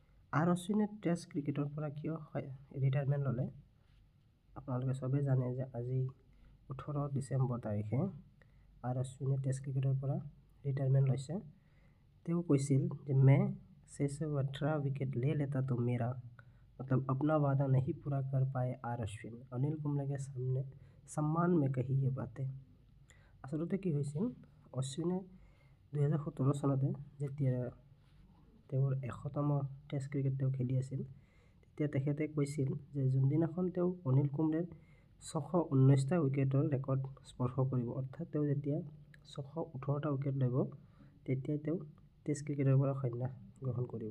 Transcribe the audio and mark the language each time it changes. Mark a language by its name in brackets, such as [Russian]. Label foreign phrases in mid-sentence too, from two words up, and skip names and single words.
[Assamese] আৰ অশ্বিনে টেষ্ট ক্ৰিকেটৰ পৰা কিয় ৰিটায়াৰমেণ্ট ল'লে? আপোনালোকে চবেই জানে যে আজি 18 ডিচেম্বৰ তাৰিখে আৰ অশ্বিনে টেষ্ট ক্ৰিকেটৰ পৰা ৰিটায়াৰমেণ্ট লৈছে। তেওঁ কৈছিল যে [Hindi] मैं 618 विकेट ले लेता तो मेरा मतलब अपना वादा नहीं पूरा कर पाए आर अश्विन, अनिल कुंबले के सामने सम्मान में कही ये बातें। [Assamese] আচলতে কি হৈছিল, অশ্বিনে 2017 চনতে যেতিয়া তেওঁৰ 100তম টেষ্ট ক্ৰিকেট তেওঁ খেলি আছিল, তেতিয়া তেখেতে কৈছিল যে যোনদিনাখন তেওঁ অনিল কুম্বলেৰ 619টা উইকেটৰ ৰেকৰ্ড স্পৰ্শ কৰিব, অৰ্থাৎ তেওঁ যেতিয়া 618টা উইকেট ল'ব, তেতিয়াই তেওঁ টেষ্ট ক্ৰিকেটৰ পৰা সন্যাস গ্ৰহণ কৰিব।